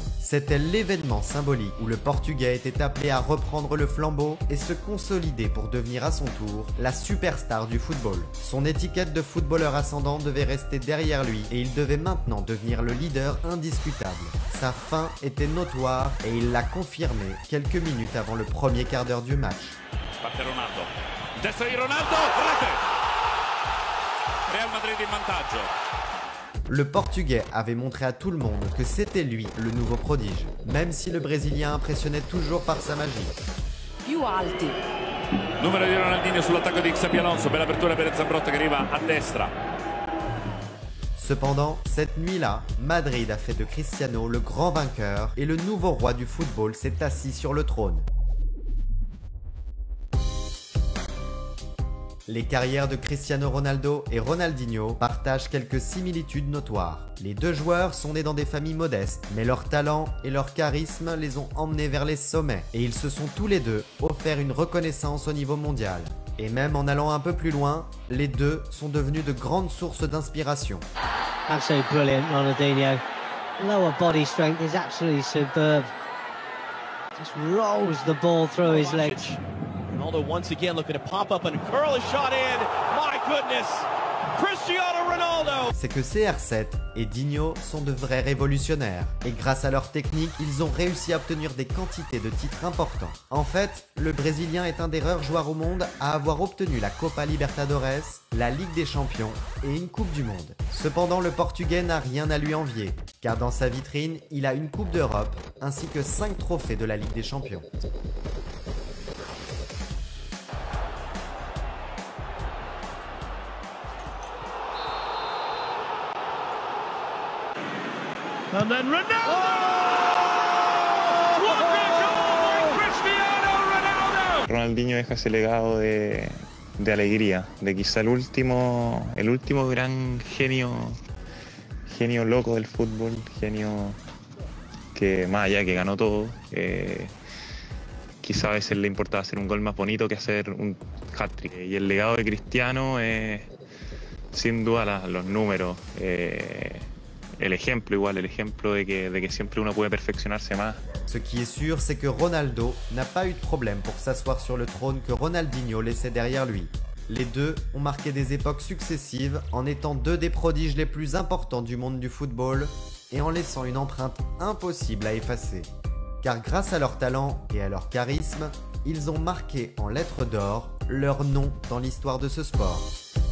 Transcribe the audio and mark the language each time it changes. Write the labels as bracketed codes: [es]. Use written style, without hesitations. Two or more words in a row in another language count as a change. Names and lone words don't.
[fr] C'était l'événement symbolique où le Portugais était appelé à reprendre le flambeau et se consolider pour devenir à son tour la superstar du football. Son étiquette de footballeur ascendant devait rester derrière lui et il devait maintenant devenir le leader indiscutable. Sa fin était notoire et il l'a confirmé quelques minutes avant le premier quart d'heure du match. [it] Parte Ronaldo, destra di Ronaldo, rete! Real Madrid in vantaggio. [fr] Le Portugais avait montré à tout le monde que c'était lui le nouveau prodige, même si le Brésilien impressionnait toujours par sa magie. [it] Più alti. Numero di Ronaldinho sull'attacco di Xabi Alonso, bella apertura per Zambrotta che arriva a destra. [fr] Cependant, cette nuit-là, Madrid a fait de Cristiano le grand vainqueur et le nouveau roi du football s'est assis sur le trône. Les carrières de Cristiano Ronaldo et Ronaldinho partagent quelques similitudes notoires. Les deux joueurs sont nés dans des familles modestes, mais leur talent et leur charisme les ont emmenés vers les sommets. Et ils se sont tous les deux offert une reconnaissance au niveau mondial. Et même en allant un peu plus loin, les deux sont devenus de grandes sources d'inspiration. [en] Absolutely brilliant, Ronaldinho. Lower body strength is absolutely superb. Just rolls the ball through his legs. Ronaldo once again looking to pop up and curl a shot in. My goodness, Cristiano Ronaldo. [fr] C'est que CR7 et Dinho sont de vrais révolutionnaires. Et grâce à leur technique, ils ont réussi à obtenir des quantités de titres importants. En fait, le Brésilien est un des rares joueurs au monde à avoir obtenu la Copa Libertadores, la Ligue des Champions et une Coupe du Monde. Cependant, le Portugais n'a rien à lui envier, car dans sa vitrine, il a une Coupe d'Europe ainsi que 5 trophées de la Ligue des Champions. [en] And then Ronaldo! Oh! What a goal by Cristiano Ronaldo! [es] Ronaldinho deja ese legado de alegría, de quizá el último gran genio loco del fútbol, genio que más allá que ganó todo, quizá a veces le importaba hacer un gol más bonito que hacer un hat-trick. Y el legado de Cristiano es sin duda los números. El ejemplo de que siempre uno puede perfeccionarse más. [fr] Ce qui est sûr, c'est que Ronaldo n'a pas eu de problème pour s'asseoir sur le trône que Ronaldinho laissait derrière lui. Les deux ont marqué des époques successives en étant deux des prodiges les plus importants du monde du football et en laissant une empreinte impossible à effacer. Car grâce à leur talent et à leur charisme, ils ont marqué en lettres d'or leur nom dans l'histoire de ce sport.